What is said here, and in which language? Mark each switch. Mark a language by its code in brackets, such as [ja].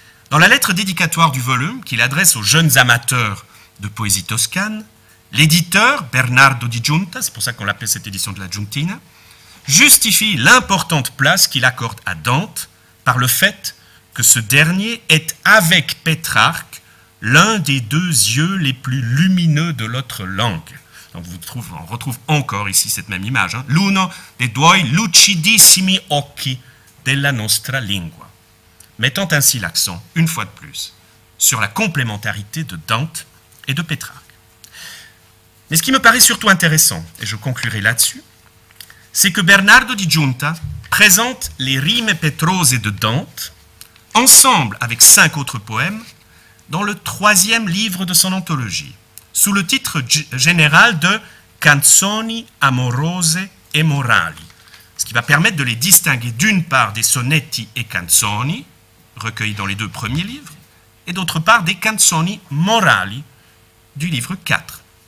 [fr] Dans la lettre dédicatoire du volume, qu'il adresse aux jeunes amateurs de poésie toscane, l'éditeur, Bernardo di Giunta, c'est pour ça qu'on l'appelle cette édition de la Giuntina, justifie l'importante place qu'il accorde à Dante par le fait que ce dernier est, avec Pétrarque, l'un des 2 yeux les plus lumineux de notre langue. Donc on retrouve encore ici cette même image. Hein. [it] L'uno dei due lucidissimi occhi della nostra lingua. [fr] Mettant ainsi l'accent, une fois de plus, sur la complémentarité de Dante et de Pétrarque. Mais ce qui me paraît surtout intéressant, et je conclurai là-dessus, c'est que Bernardo di Giunta présente les Rime Petrose de Dante, ensemble avec 5 autres poèmes, dans le 3e livre de son anthologie, sous le titre général de Canzoni amorose e morali, ce qui va permettre de les distinguer d'une part des sonetti e canzoni, recueillis dans les 2 premiers livres, et d'autre part des canzoni morali du livre 4.